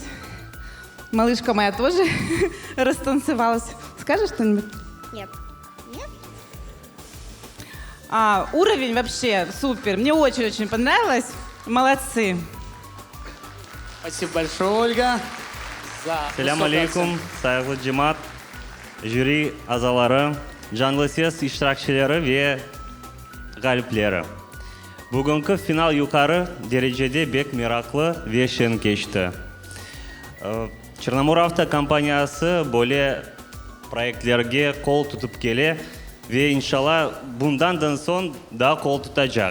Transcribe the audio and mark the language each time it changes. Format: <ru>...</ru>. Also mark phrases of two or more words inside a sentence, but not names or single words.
<ru>Малышка моя тоже растанцевалась. Скажешь что-нибудь? Нет. Уровень вообще супер. Мне очень-очень понравилось. Молодцы. Спасибо большое, Ольга.</ru> <crh>Selam aleyküm, saygılı cemaat, jüri azaları, canlı ses iştirakçıları ve galipleri. Bugünkü final yukarı derecede bek meraklı ve şen geçti. Çernamor Avtokompaniyası böyle proyektlerge kol tutup gele ve inşallah bundan son daha kol tutacak.</crh>